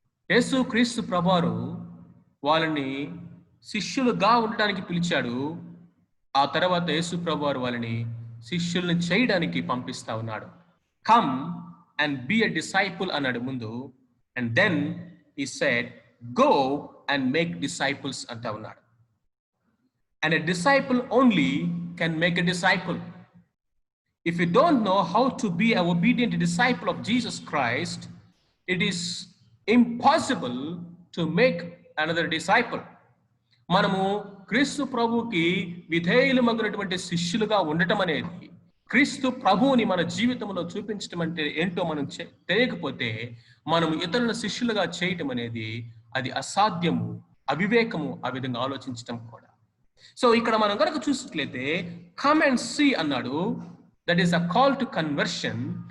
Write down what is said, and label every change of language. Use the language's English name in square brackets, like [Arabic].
[Telugu] యేసు క్రీస్తు ప్రభువారు వాళ్ళని శిష్యులుగా ఉండడానికి పిలిచాడు. ఆ తర్వాత యేసు ప్రభువారు వాళ్ళని శిష్యుల్ని చేయడానికి పంపిస్తా ఉన్నాడు. [English] come and be a disciple [Telugu] అన్నాడు ముందు, [English] and then he said go and make disciples [Telugu] అంటా ఉన్నాడు. [English] And a disciple only can make a disciple. If you don't know how to be an obedient disciple of Jesus Christ, it is impossible to make another disciple. [Telugu] మనము క్రీస్తు ప్రభువుకి విధేయులు మగినటువంటి శిష్యులుగా ఉండటం అనేది, క్రీస్తు ప్రభువుని మన జీవితంలో చూపించడం అంటే ఏంటో మనం తెలియకపోతే మనము ఇతరుల శిష్యులుగా చేయటం అనేది అది అసాధ్యము, అవివేకము. ఆ విధంగా ఆలోచించటం కూడా. సో ఇక్కడ మనం కనుక చూసినట్లయితే [English] come and see [Telugu] అన్నాడు, [English] That is a call to conversion.